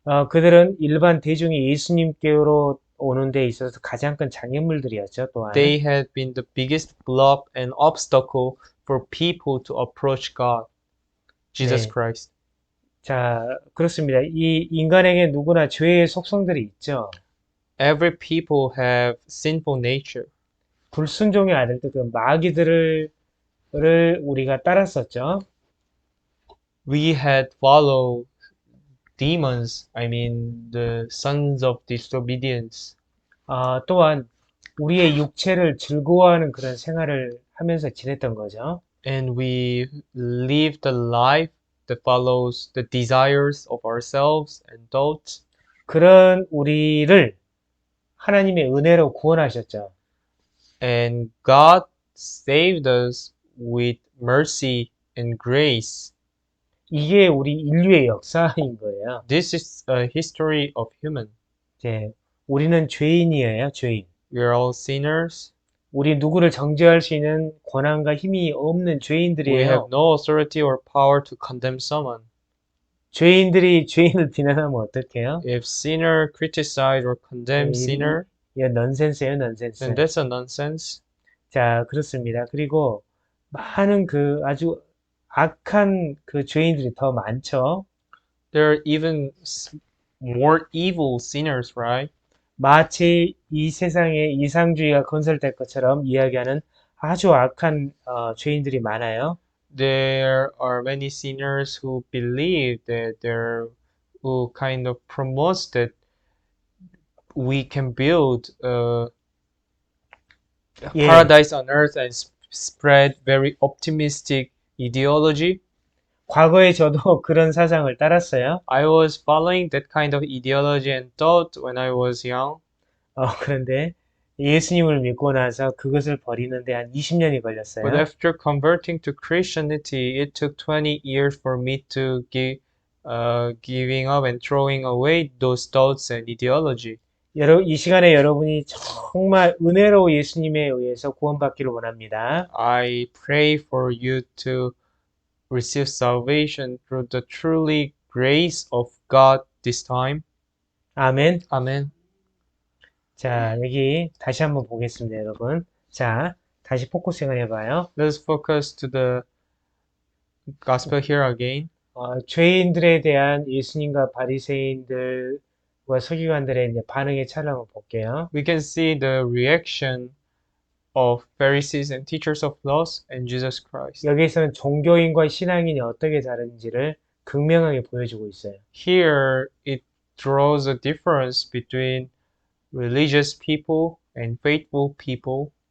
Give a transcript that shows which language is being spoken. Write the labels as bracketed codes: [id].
[ko] 그들은 일반 대중이 예수님께로 오는 데 있어서 가장 큰 장애물들이었죠, 또한. [en] They had been the biggest block and obstacle for people to approach God, Jesus [ko] 네. [en] Christ. [ko] 자, 그렇습니다. 이 인간에게 누구나 죄의 속성들이 있죠. [en] Every people have sinful nature. [ko] 불순종의 아들들, 그 마귀들을 우리가 따랐었죠. [en] We had followed demons, I mean the sons of disobedience. [ko] 또한 우리의 육체를 즐거워하는 그런 생활을 하면서 지냈던 거죠. [en] And we lived a life that follows the desires of ourselves and thoughts. [ko] 그런 우리를 하나님의 은혜로 구원하셨죠. [en] And God saved us with mercy and grace. [ko] 이게 우리 인류의 역사인 거예요. [en] This is a history of human. [ko] 이제 우리는 죄인이에요, 죄인. [en] We are all sinners. [ko] 우리 누구를 정죄할 수 있는 권한과 힘이 없는 [en] We have [ko] 죄인들이에요. [en] no authority or power to condemn someone. [ko] 죄인들이 죄인을 비난하면 어떡해요? [en] If sinner criticize or condemn sinner, [ko] 이거 넌센스예요, 넌센스. [en] then that's a nonsense. [ko] 자, 그렇습니다. 그리고 많은 그 아주 악한 그 죄인들이 더 많죠. [en] There are even more evil sinners, right? [ko] 마치 이 세상에 이상주의가 건설될 것처럼 이야기하는 아주 악한 죄인들이 많아요. [en] There are many sinners who believe that who kind of promotes that we can build a [ko] 예, [en] paradise on earth and spread very optimistic ideology. [ko] 과거에 저도 그런 사상을 따랐어요. [en] I was following that kind of ideology and thought when I was young. [ko] 그런데 예수님을 믿고 나서 그것을 버리는데 한 20년이 [en] But [ko] 걸렸어요. [en] after converting to Christianity, it took 20 years for me to giving up and throwing away those thoughts and ideology. [ko] 이 시간에 여러분이 정말 은혜로 예수님에 의해서 구원받기를 원합니다. [en] I pray for you to receive salvation through the truly grace of God this time. [ko] 아멘. [en] Amen. [ko] 자, 여기 다시 한번 보겠습니다, 여러분. 자, 다시 포커싱을 해봐요. [en] Let's focus to the gospel here again. [ko] 죄인들에 대한 예수님과 바리새인들과 서기관들의 이제 반응의 차를 한번 볼게요. [en] We can see the reaction of Pharisees and teachers of laws and Jesus Christ. [ko] 여기에서는 종교인과 신앙인이 어떻게 다른지를 극명하게 보여주고 있어요. [en] Here it draws a difference between religious people and faithful people.